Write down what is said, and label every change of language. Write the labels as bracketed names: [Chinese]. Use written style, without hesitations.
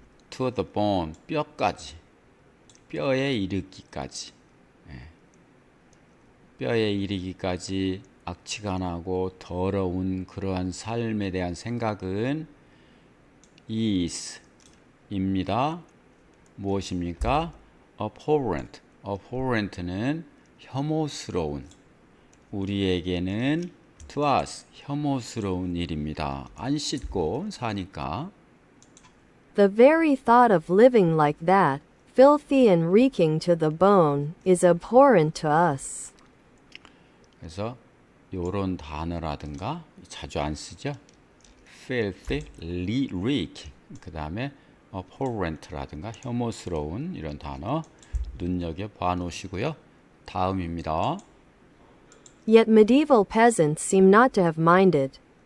[English] to the bone [Korean] 뼈까지 뼈에 이르기까지 뼈에 이르기까지 악취가 나고 더러운 그러한 삶에 대한 생각은 is입니다. 무엇입니까? abhorrent. abhorrent는 혐오스러운 우리에게는 [English] to us [Korean] 혐오스러운 일입니다. 안 씻고 사니까. [English] The very thought of living like that, filthy and reeking to the bone, is abhorrent to us. [Korean] 그래서 요런 단어라든가 자주 안 쓰죠. [English] filthy, reek. [Korean] 그 다음에 abhorrent라든가 혐오스러운 이런 단어 눈여겨 봐 놓으시고요. 다음입니다. [English] Yet medieval peasants seem not to have minded.